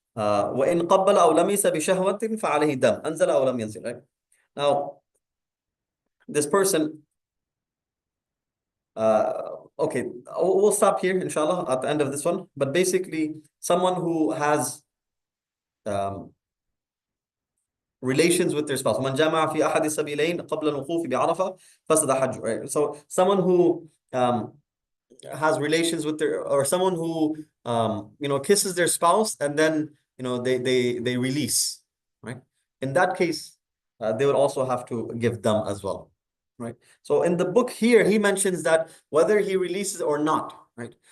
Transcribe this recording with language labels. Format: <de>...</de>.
<ar>وَإِنْ قَبَّلَ أَوْ لَمِسَ بِشَهْوَةٍ فَعَلَيْهِ دَمْ أَنزَلَ أَوْ لَمْ يَنزِلْ.</ar> <en>Right? Now, this person, okay, we'll stop here, inshallah, at the end of this one. But basically, someone who has relations with their spouse.</en> <ar>من جمع في أحد السبيلين قبل الوقوف بعرفة فسد حجه.</ar> <en>Right? So someone who has relations with or someone who kisses their spouse and then they release. Right? In that case, they would also have to give them as well. Right? So in the book here, he mentions that whether he releases or not, right?</en>